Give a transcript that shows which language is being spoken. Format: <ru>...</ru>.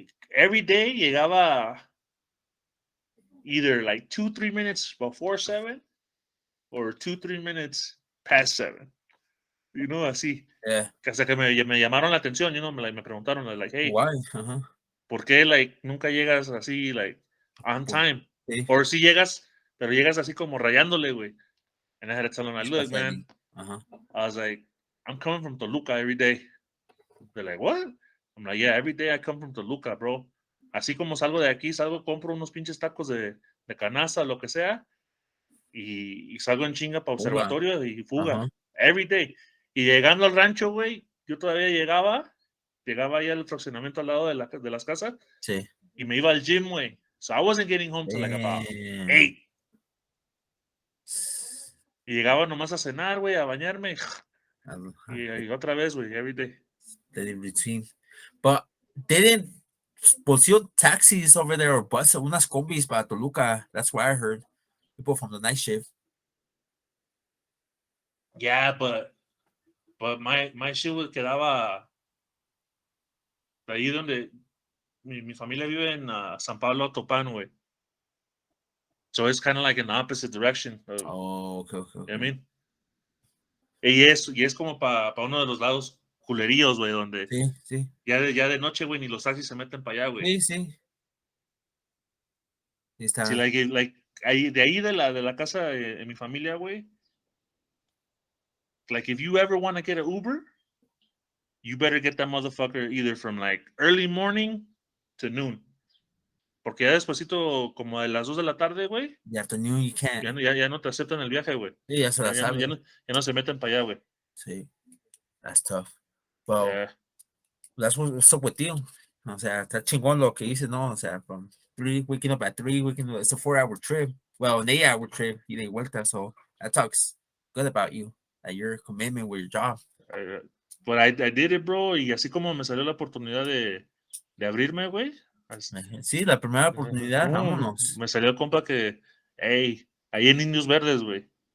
<en>Every day llegaba either like 2-3 minutes before 7 or 2-3 minutes past 7. Así. Yeah.</en> <es>Hasta que me llamaron la atención, me preguntaron,</es> <en>like, hey, Why?</en> <es>¿por qué, like, nunca llegas así, like,</es> <en>on time?</en> <es>Sí. Or si llegas, pero llegas así como rayándole, güey.</es> <en>And I had to tell them, look, man, I was like, I'm coming from Toluca every day. They're like, what? I'm like, yeah, every day I come from Toluca, bro.</en> <es>Así como salgo de aquí, compro unos pinches tacos de canasta, lo que sea, y salgo en chinga para Fuga. observatorio y fuga. Ajá.</es> <en>Every day.</en> <es>Y llegando al rancho, güey, yo todavía llegaba ahí al fraccionamiento al lado de las casas Sí. y me iba al gym, güey.</es> <en>So I wasn't getting home till like about Damn. 8.</en> <es>Y llegaba nomás a cenar, güey, a bañarme. Y otra vez, güey,</es> <en>every day. In between. But they didn't</en> <es>pusieron taxis</es> <en>over there or bus,</en> <es>unas combis para Toluca.</es> <en>That's what I heard. People from the night shift.</en> <es>Yeah, but my shit quedaba ahí donde mi familia vive en San Pablo, Topán, güey.</es> <en>So it's kind of like in the opposite direction. Oh, okay. You know what I mean?</en> <es>Y es como para uno de los lados culeríos, güey, donde Sí. ya de noche, güey, ni los taxis se meten para allá, güey. Sí. Sí, like, ahí de la casa de mi familia, güey.</es> <en>Like, if you ever want to get an Uber, you better get that motherfucker either from like early morning to noon.</en> <es>Porque ya despuesito, como de las 2 de la tarde, güey,</es> <en>The afternoon you can't.</en> <es>ya no te aceptan el viaje, güey. Sí, ya se la sabe. Ya no se meten para allá, güey.</es> <en>Sí. That's tough. Well, Yeah. that's what's up with you.</en> <es>O sea, está chingón lo que dices, ¿no?</es> <en>O sea, from 3, waking up at 3, it's a 4-hour trip. Well, an 8-hour trip,</en> <es>ida y vuelta.</es> <en>So that talks good about you, that your commitment with your job. But I did it, bro,</en> <es>y así como me salió la oportunidad de abrirme, güey. Sí, la primera oportunidad, vámonos. Me salió el compa que, hey, ahí en Indios Verdes, güey.</es>